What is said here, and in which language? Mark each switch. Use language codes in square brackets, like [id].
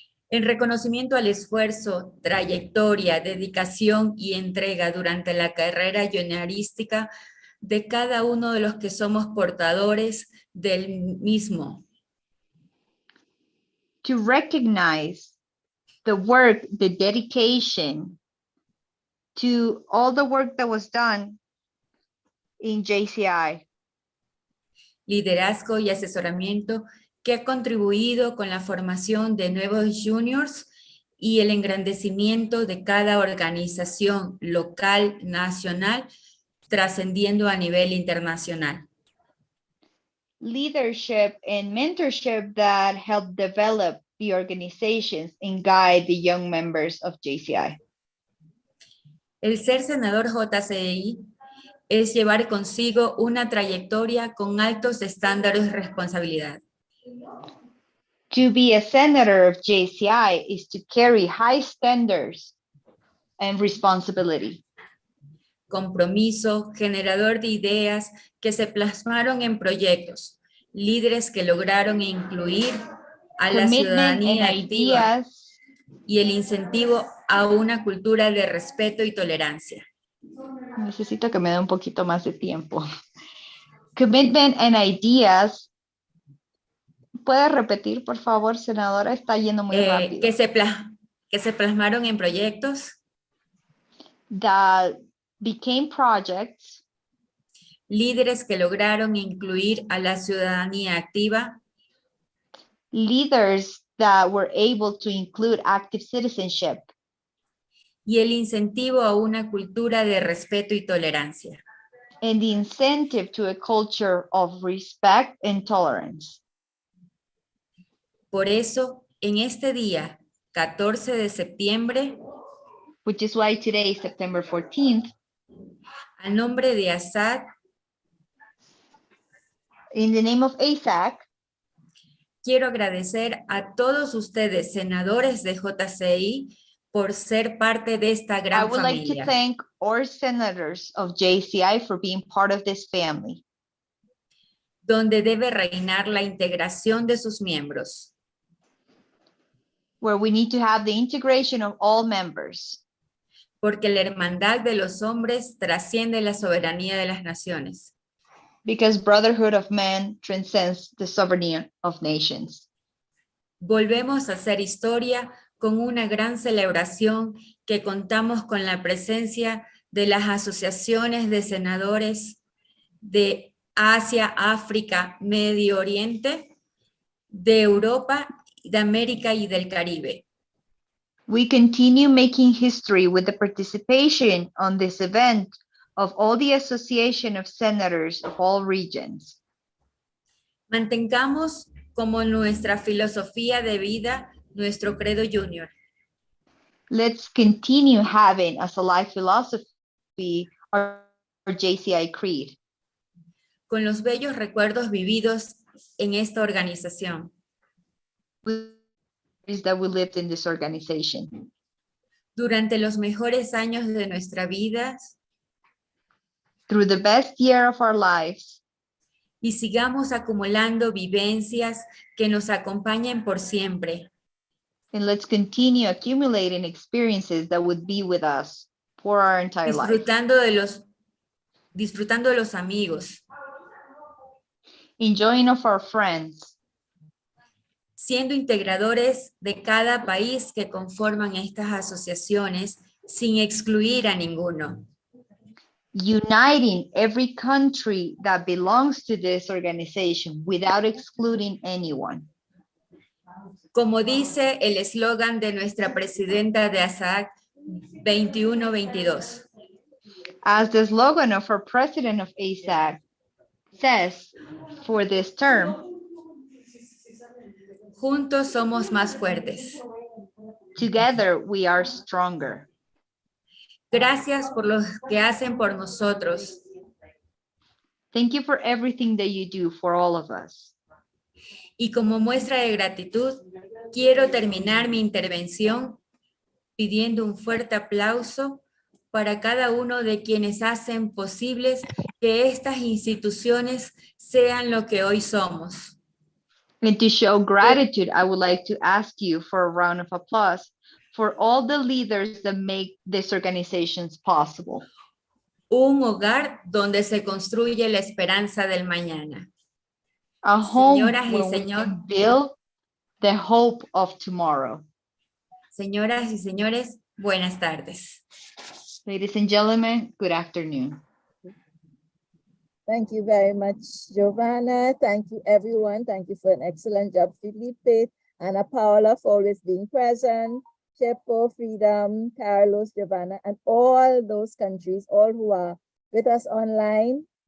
[es] En reconocimiento al esfuerzo, trayectoria, dedicación y entrega durante la carrera juniorística de cada uno de los que somos portadores del mismo. [en] To recognize the work, the dedication to all the work that was done in JCI. [es] Liderazgo y asesoramiento que ha contribuido con la formación de nuevos juniors y el engrandecimiento de cada organización local, nacional, trascendiendo a nivel internacional. [en] Leadership and mentorship that help develop the organizations and guide the young members of JCI. [es] El ser senador JCI es llevar consigo una trayectoria con altos estándares de responsabilidad. [en] To be a senator of JCI is to carry high standards and responsibility. [es] Compromiso, generador de ideas que se plasmaron en proyectos, líderes que lograron incluir a la [en] Commitment [es] ciudadanía [en] and [es] activa [en] ideas. [es] y el incentivo a una cultura de respeto y tolerancia. Necesito que me dé un poquito más de tiempo. [en] Commitment and ideas. [es] ¿Puede repetir, por favor, senadora? Está yendo muy rápido. Que se plasmaron en proyectos, [en] That became projects. [es] líderes que lograron incluir a la ciudadanía activa [en] Leaders that were able to include active citizenship. [es] y el incentivo a una cultura de respeto y tolerancia. [en] And the incentive to a culture of respect and tolerance. [es] Por eso, en este día, 14 de septiembre, [en] Which is why today, September 14th, [es] a nombre de ASAD, [en] in the name of ASAC, [es] quiero agradecer a todos ustedes, senadores de JCI, por ser parte de esta [en] I [es] gran [en] would like to [es] familia, [en] thank our senators of JCI for being part of this family, [es] donde debe reinar la integración de sus miembros, [en] where we need to have the integration of all members, [es] porque la hermandad de los hombres trasciende la soberanía de las naciones. [en] because brotherhood of men transcends the sovereignty of nations. [es] Volvemos a hacer historia con una gran celebración que contamos con la presencia de las asociaciones de senadores de Asia, África, Medio Oriente, de Europa, de América y del Caribe. [en] We continue making history with the participation on this event of all the Association of Senators of all regions. [es] Mantengamos como nuestra filosofía de vida nuestro credo junior. [en] Let's continue having as a life philosophy our JCI creed, [es] Con los bellos recuerdos vividos en esta organización. [en] is that we lived in this organization. [es] Durante los mejores años de nuestra vida [en] Through the best year of our lives, [es] y sigamos acumulando vivencias que nos acompañen por siempre. [en] and let's continue accumulating experiences that would be with us for our entire life. [es] Disfrutando de los amigos, [en] Enjoying of our friends, [es] siendo integradores de cada país que conforman estas asociaciones sin excluir a ninguno. [en] uniting every country that belongs to this organization without excluding anyone. [es] Como dice el eslogan de nuestra presidenta de ASAC 21-22. [en] As the slogan of our president of ASAC says for this term, [es] Juntos somos más fuertes. [en] together we are stronger. [es] Gracias por lo que hacen por nosotros. [en] Thank you for everything that you do for all of us. [es] Y como muestra de gratitud, quiero terminar mi intervención pidiendo un fuerte aplauso para cada uno de quienes hacen posibles que estas instituciones sean lo que hoy somos. [en] And to show gratitude, I would like to ask you for a round of applause for all the leaders that make these organizations possible. [es] Un hogar donde se construye la esperanza del mañana. [en] A home [es] Señoras y [en] where we [es] señor- [en] can build the hope of tomorrow. [es] Señoras y señores, buenas tardes. [en] Ladies and gentlemen, good afternoon. Thank you very much, Giovanna. Thank you, everyone. Thank you for an excellent job, Filipe, Ana Paula for always being present, Tshepo, Friedhelm, Carlos, Giovanna, and all those countries, all who are with us online.